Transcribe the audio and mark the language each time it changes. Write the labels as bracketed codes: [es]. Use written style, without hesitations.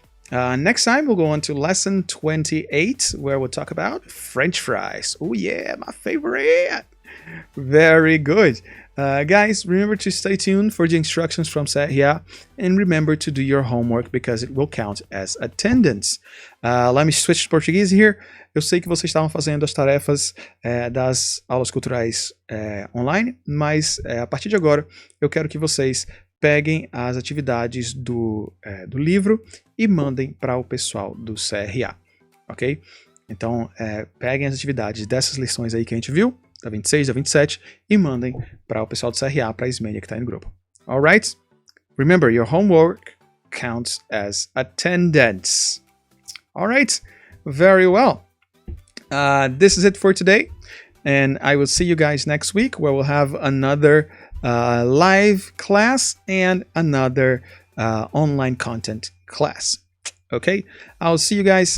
[en] Next time we'll go on to lesson 28, where we'll talk about French fries. Oh yeah, my favorite. Very good. Guys, remember to stay tuned for the instructions from CEBRAC and remember to do your homework because it will count as attendance. Let me switch to português here. [pt] Eu sei que vocês estavam fazendo as tarefas das aulas culturais online, mas a partir de agora eu quero que vocês peguem as atividades do livro e mandem para o pessoal do CRA, ok? Então, peguem as atividades dessas lições aí que a gente viu, da 26, da 27, e mandem para o pessoal do CRA, para a Ismênia que está aí no grupo. [en] Alright? Remember, your homework counts as attendance. Alright? Very well. This is it for today, and I will see you guys next week where we'll have another live class and another online content class. Okay? I'll see you guys.